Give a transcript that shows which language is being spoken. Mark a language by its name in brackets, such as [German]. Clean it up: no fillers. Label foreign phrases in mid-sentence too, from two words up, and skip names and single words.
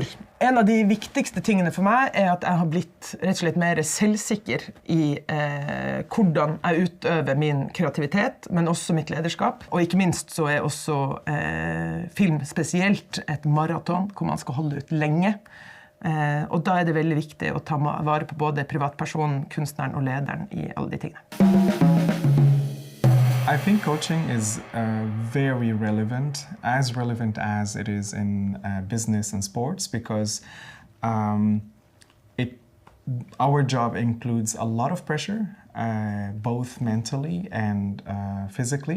[Norwegian] En av de viktigste tingene for meg at jeg har blitt rett og slett mer selvsikker i hvordan jeg utøver min kreativitet, men også mitt lederskap. Og ikke minst så også film spesielt et maraton hvor man skal holde ut lenge. Og da det veldig viktig å ta vare på både privatpersonen, kunstneren og lederen i alle de tingene. [English] I think coaching is very relevant as it is in business and sports, because it our job includes a lot of pressure, both mentally and physically.